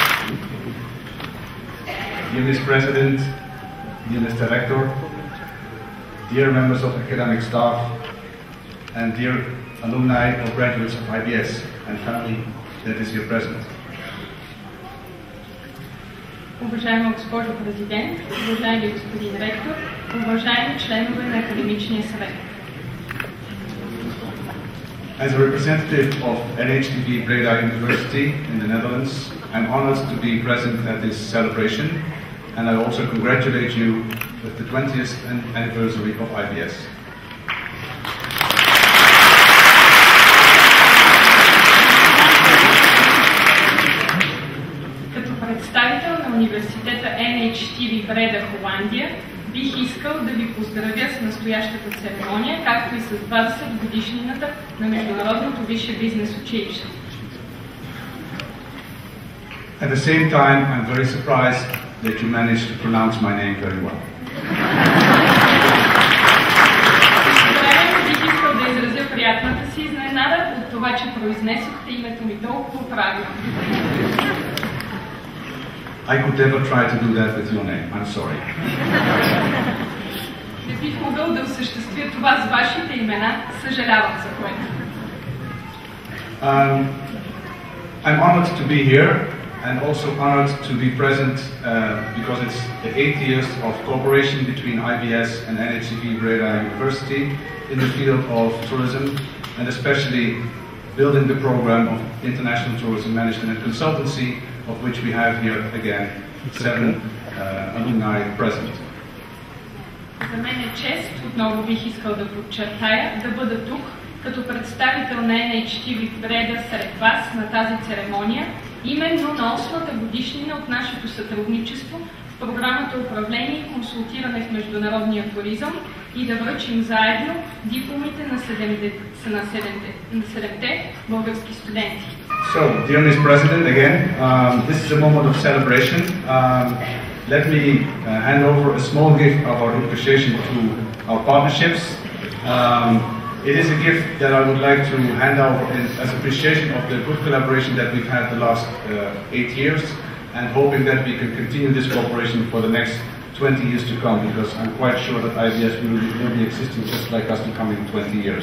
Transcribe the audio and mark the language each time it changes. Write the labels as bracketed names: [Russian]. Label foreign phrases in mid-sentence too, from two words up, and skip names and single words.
[English] Dear Ms. President, dear Mr. Rector, dear members of academic staff, and dear alumni or graduates of IBS and family that is here present. [Bulgarian] Уважаема госпожо президент, уважаеми господин ректор, уважаеми членове на академичния съвет. [English] As a representative of NHTV Breda University in the Netherlands, I'm honored to be present at this celebration, and I also congratulate you with the 20th anniversary of IBS. [Bulgarian] Като представител на университета NHTV Бреда, Холандия, бих искал да ви поздравя с настоящата церемония, както и с 20 годишнината на Международното висше бизнес училище. [English] At the same time, I'm very surprised that you managed to pronounce my name very well. [Bulgarian] Бих искал да изразя приятната си изненада от това, че произнесохте името ми толкова правилно. [English] I could never try to do that with your name. I'm sorry. [Bulgarian] Не бих могъл да осъществя това с вашите имена, съжалявам за което. [English] I'm honored to be here and also honored to be present because it's the 8 years of cooperation between IBS and NHTV Breda University in the field of tourism, and especially building the program of international tourism management and consultancy, of which we have here again 7 alumni present. [Bulgarian] За мен е чест, отново бих искал да подчертая, да бъда тук като представител на NHTV Бреда сред вас на тази церемония, именно на 8-та годишнина от нашето сътрудничество в програмата Управление и консултиране в международния туризъм и да връчим заедно дипломите на 7-те български студенти. [English] So, dear Ms. President, again, this is a moment of celebration. Let me hand over a small gift of our appreciation to our partnerships. It is a gift that I would like to hand out as appreciation of the good collaboration that we've had the last 8 years, and hoping that we can continue this cooperation for the next 20 years to come, because I'm quite sure that IBS will be existing just like us in the coming 20 years.